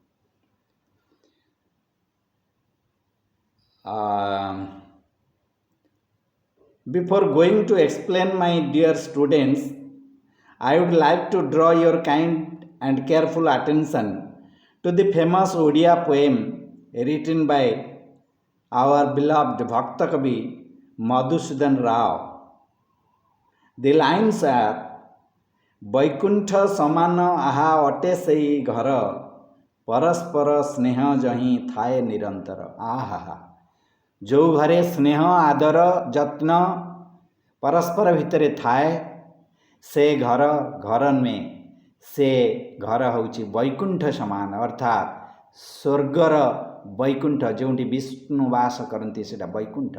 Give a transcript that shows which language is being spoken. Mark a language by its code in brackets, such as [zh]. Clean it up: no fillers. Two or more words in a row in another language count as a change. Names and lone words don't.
[en] Before going to explain, my dear students, I would like to draw your kind and careful attention to the famous Odia poem written by our beloved Bhakta Kavi Madhusudan Rao. The lines are [or] ବୈକୁଣ୍ଠ ସମାନ ଆହା ଅଟେ ସେଇ ଘର ପରସ୍ପର ସ୍ନେହ ଯହିଁ ଥାଏ ନିରନ୍ତର। ଆହା, ଯେଉଁ ଘରେ ସ୍ନେହ ଆଦର ଯତ୍ନ ପରସ୍ପର ଭିତରେ ଥାଏ ସେ ଘର ନୁହେଁ, ସେ ଘର ହେଉଛି ବୈକୁଣ୍ଠ ସମାନ, ଅର୍ଥାତ୍ ସ୍ୱର୍ଗର ବୈକୁଣ୍ଠ, ଯେଉଁଠି ବିଷ୍ଣୁ ବାସ କରନ୍ତି ସେଇଟା ବୈକୁଣ୍ଠ।